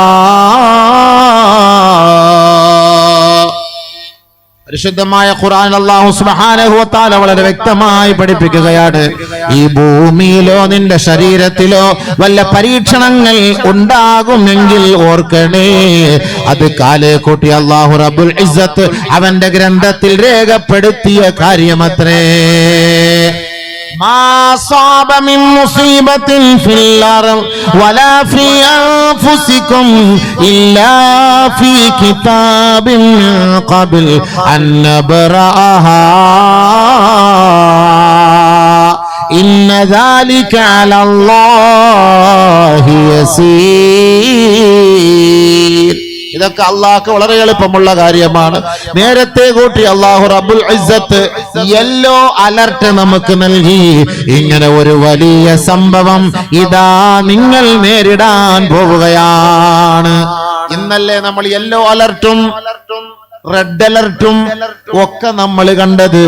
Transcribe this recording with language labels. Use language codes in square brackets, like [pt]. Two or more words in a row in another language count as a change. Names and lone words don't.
[ml] പരിശുദ്ധമായ ഖുർആൻ [ar] الله سبحانه وتعالى [ml] വളരെ വ്യക്തമായി പഠിപ്പിക്കുകയാണ്. ഈ ഭൂമിയിലോ നിന്റെ ശരീരത്തിലോ വല്ല പരീക്ഷണങ്ങൾ ഉണ്ടാകുമെങ്കിൽ ഓർക്കണേ, അത് കാലേ കൂട്ടി [ar] الله رب العزة [ml] അവന്റെ ഗ്രന്ഥത്തിൽ രേഖപ്പെടുത്തിയ കാര്യമത്രേ. [ar] ما صاب من مصيبة في الأرض ولا في أنفسكم إلا في كتاب من قبل أن نبرأها إن ذلك على الله يسير. [ml] ഇതൊക്കെ അള്ളാഹ്ക്ക് വളരെ എളുപ്പമുള്ള കാര്യമാണ്. നേരത്തെ കൂട്ടി [ar] الله رب العزة [en] yellow alert [ml] നമുക്ക് നൽകി. ഇങ്ങനെ ഒരു വലിയ സംഭവം ഇതാ നിങ്ങൾ നേരിടാൻ പോവുകയാണ്. ഇന്നല്ലേ നമ്മൾ [en] yellow alert red alert [ml] ഒക്കെ നമ്മൾ കണ്ടത്.